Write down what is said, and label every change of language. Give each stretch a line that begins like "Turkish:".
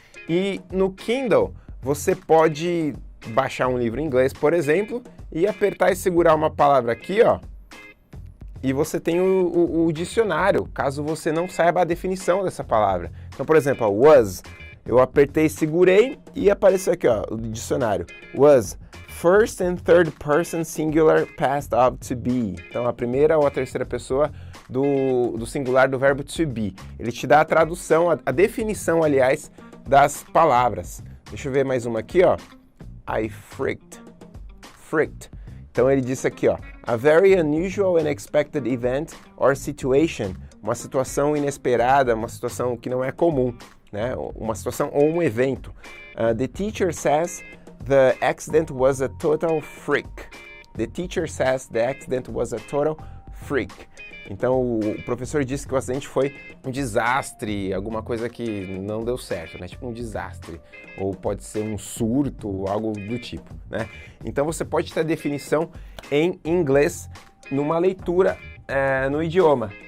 Portuguese: E no Kindle, você pode baixar um livro em inglês, por exemplo, e apertar e segurar uma palavra aqui, ó, e você tem o dicionário, caso você não saiba a definição dessa palavra. Então, por exemplo, was, eu apertei, segurei e apareceu aqui, ó, o dicionário.
English: Was, first and third person singular past of to be.
Portuguese: Então, a primeira ou a terceira pessoa do singular do verbo to be. Ele te dá a tradução, a definição, aliás, das palavras. Deixa eu ver mais uma aqui, ó.
English: I freaked.
Portuguese: Então ele disse aqui, ó,
English: a very unusual and unexpected event or situation,
Portuguese: uma situação inesperada, uma situação que não é comum, né? Uma situação ou um evento.
English: The teacher says the accident was a total freak. The teacher says the accident was a total freak.
Portuguese: Então o professor disse que o acidente foi um desastre, alguma coisa que não deu certo, né? Tipo um desastre. Ou pode ser um surto, algo do tipo, né? Então você pode ter a definição em inglês numa leitura no idioma.